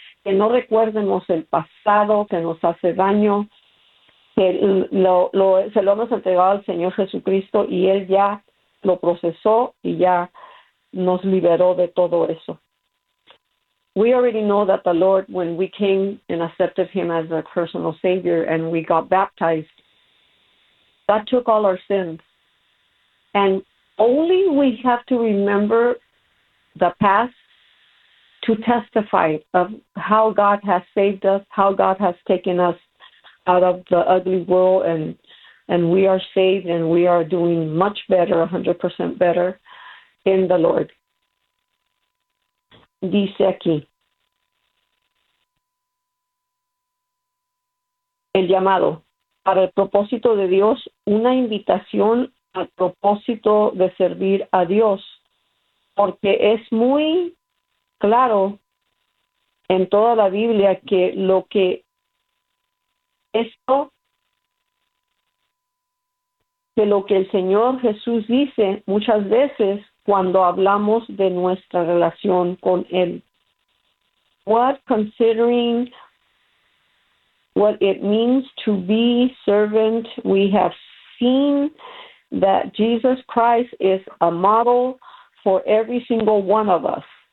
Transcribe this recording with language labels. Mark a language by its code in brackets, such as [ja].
[es] Que no recuerdemos el pasado que nos hace daño. Que se lo hemos entregado al Señor Jesucristo y Él ya lo procesó y ya nos liberó de todo eso. [en] We already know that the Lord, when we came and accepted Him as a personal Savior and we got baptized, that took all our sins. And only we have to remember the past to testify of how God has saved us, how God has taken us out of the ugly world, and we are saved and we are doing much better, 100% better in the Lord. [es] Dice aquí, el llamado para el propósito de Dios, una invitación al propósito de servir a Dios, porque es muy claro en toda la Biblia que lo que esto, que lo que el Señor Jesús dice muchas veces cuando hablamos de nuestra relación con Él. [en] What considering what it means to be servant, we have seen that Jesus Christ is a model for every single one of us.